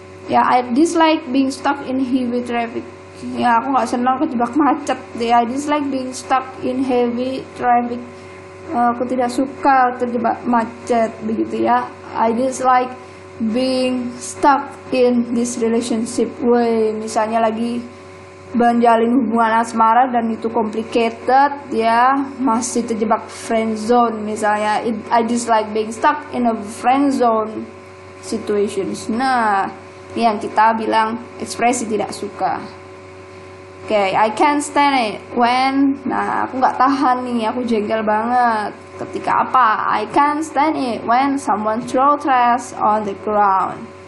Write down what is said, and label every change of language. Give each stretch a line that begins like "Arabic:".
English: Ya, I dislike being stuck in heavy traffic. Ya,
Indonesian: aku nggak senang kejebak macet.
English: Ya, I dislike being stuck in heavy traffic.
Indonesian: Aku tidak suka terjebak macet, begitu ya.
English: I dislike being stuck in this relationship way.
Indonesian: Misalnya lagi menjalin hubungan asmara dan itu complicated, ya, masih terjebak friend zone misalnya.
English: I dislike being stuck in a friend zone situations.
Indonesian: Nah, ini yang kita bilang ekspresi tidak suka. Oke,
English: I can't stand it when.
Indonesian: Nah, aku nggak tahan nih, aku jengkel banget ketika apa?
English: I can't stand it when someone throw trash on the ground.